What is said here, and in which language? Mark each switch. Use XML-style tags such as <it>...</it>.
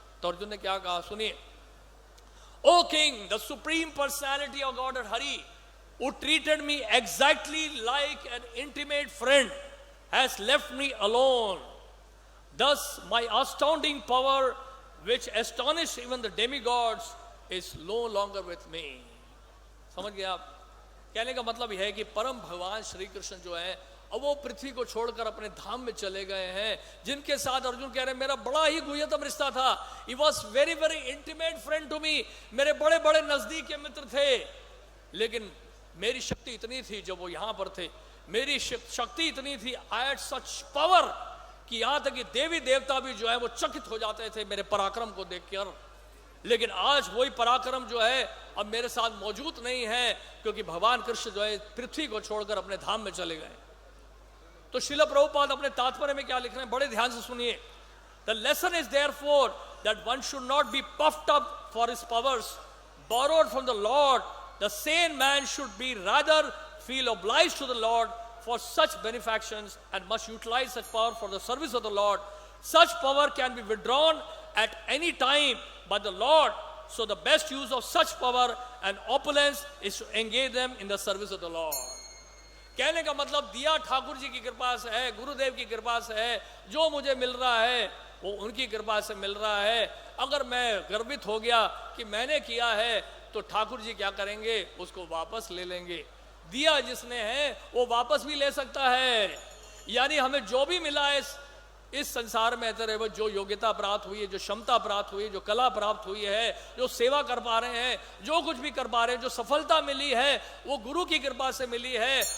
<hi>तो अर्जुन ने क्या कहा सुनिए,</hi> <en>O King, the Supreme Personality of Godhead Hari, who treated me exactly like an intimate friend, has left me alone. Thus, my astounding power, which astonished even the demigods, is no longer with me.</en> <hi>समझ गए आप? कहने का मतलब यह है कि परम भगवान श्री कृष्ण जो है, अब वो पृथ्वी को छोड़कर अपने धाम में चले गए हैं, जिनके साथ अर्जुन कह रहे हैं मेरा बड़ा ही गुह्यतम रिश्ता था।</hi> <en>He was very very intimate friend to me,</en> <hi>मेरे बड़े बड़े नजदीक के मित्र थे, लेकिन मेरी शक्ति इतनी थी जब वो यहाँ पर थे, मेरी शक्ति इतनी थी,</hi> <en>I had such power</en> <hi>कि यहाँ तक कि देवी देवता भी जो है वो चकित हो जाते थे मेरे पराक्रम को देखकर। लेकिन आज वही पराक्रम जो है अब मेरे साथ मौजूद नहीं है, क्योंकि भगवान कृष्ण जो है पृथ्वी को छोड़कर अपने धाम में चले गए। तो श्रील प्रभुपाद अपने तात्पर्य में क्या लिख रहे हैं, बड़े ध्यान से सुनिए।</hi> <en>The lesson is therefore that one should not be puffed up for his powers borrowed from the Lord, the sane man should be rather feel obliged to the Lord for such benefactions and must utilize such power for the service of the Lord. Such power can be withdrawn at any time by the Lord. So the best use of such power and opulence is to engage them in the service of the Lord.</en> <hi>कहने का मतलब दिया ठाकुर जी की कृपा से है, गुरुदेव की कृपा से है, जो मुझे मिल रहा है वो उनकी कृपा से मिल रहा है। अगर मैं गर्वित हो गया कि मैंने किया है तो ठाकुर जी क्या करेंगे, उसको वापस ले लेंगे। दिया जिसने है वो वापस भी ले सकता है। यानी हमें जो भी मिला है इस संसार में, तेरे जो योग्यता प्राप्त हुई है, जो क्षमता प्राप्त हुई है, जो कला प्राप्त हुई है, जो सेवा कर पा रहे हैं, जो कुछ भी कर पा रहे हैं, जो सफलता मिली है वो गुरु की कृपा से मिली है।</hi>